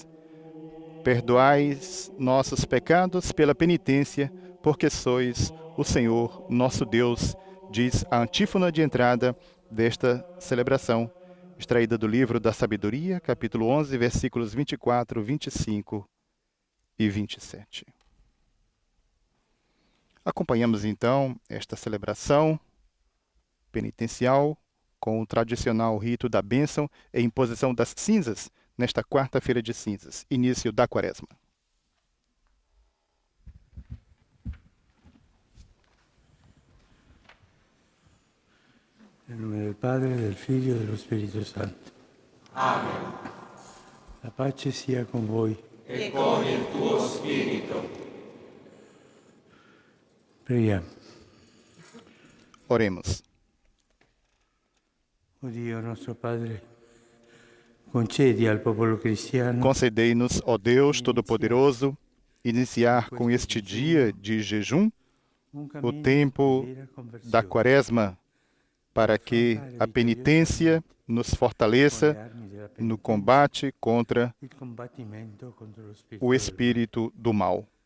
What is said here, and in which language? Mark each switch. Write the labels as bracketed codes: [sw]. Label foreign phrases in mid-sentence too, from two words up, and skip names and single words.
[pt] Perdoais nossos pecados pela penitência, porque sois o Senhor, nosso Deus, diz a antífona de entrada desta celebração, extraída do livro da Sabedoria, capítulo 11, versículos 24, 25 e 27. Acompanhamos então esta celebração penitencial com o tradicional rito da bênção e imposição das cinzas nesta quarta-feira de cinzas, início da Quaresma. [it] Nel nome del Padre, del Figlio e dello Spirito Santo. Amen. La pace sia con voi. E con il tuo spirito. Preghiamo. [pt] Oremos. [it] O Dio nostro Padre, concedi al popolo cristiano [pt] Concedei-nos, ó Deus Todo-Poderoso, iniciar com este dia de jejum o tempo da Quaresma, para que a penitência nos fortaleça no combate contra o espírito do mal.